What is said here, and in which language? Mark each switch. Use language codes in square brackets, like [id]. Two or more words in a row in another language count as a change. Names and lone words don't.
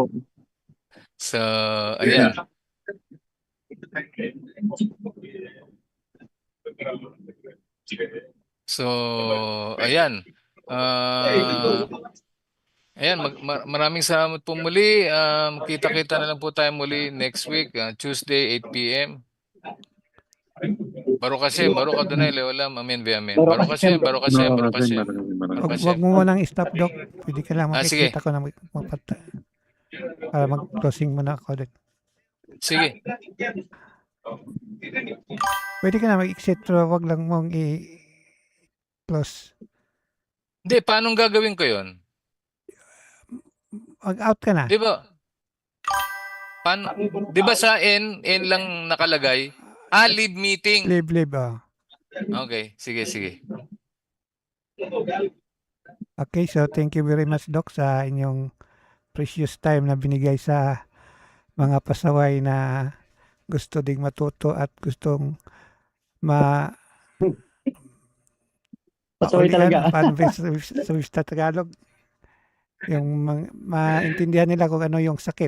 [tl] So, ayan. So, ayan. Ayan, maraming salamat po muli. Kita-kita na lang po tayo muli [en] next week, [tl] Tuesday, 8 p.m. [he] ברוך השם, ברוך אדוני לעולם, אמן ואמן. ברוך השם, ברוך השם, ברוך השם. [tl] Wag mo munang stop, Doc. Pwede ka lang sige. makikita ko na para mag-closing muna ako din. Sige. Pwede ka na mag-exit pero wag lang mong i-close. Hindi, paano gagawin ko yon? Mag-out ka na. Di ba? Paano? Di ba sa N lang nakalagay? [en] Leave meeting. Leave. [tl] Okay, sige. [en] Okay, so thank you very much, [tl] Doc, sa inyong [en] precious time [tl] na binigay sa mga pasaway na gusto ding matuto at gustong Pasaway talaga. Paano sa Wista Tagalog? Yung maintindihan nila kung ano yung sakit.